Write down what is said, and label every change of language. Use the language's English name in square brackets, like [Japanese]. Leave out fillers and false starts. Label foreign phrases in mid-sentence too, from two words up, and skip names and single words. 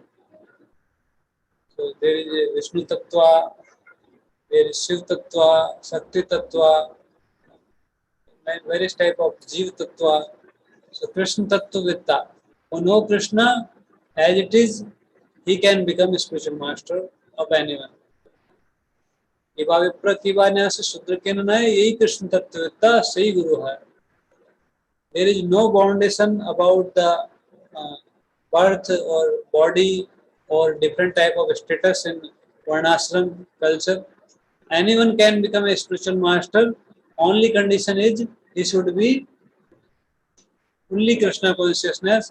[English] So there is a Vishnu Tattva, there is Shiv Tattva, Shakti Tattva, various type of Jiva Tattva. So Krishna Tattvavitta, who know Krishna as it is, he can become a spiritual master of anyone. [Bangla] কিবা বিপ্র কিবা ন্যাস শূদ্র কে ন যহী কৃষ্ণ তত্ত্ববেত্তা সহী গুরু হৈ. [English] There is no foundation about the birth or body or different type of status in varnashram culture. Anyone can become a spiritual master. Only condition is he should be fully Krishna consciousness.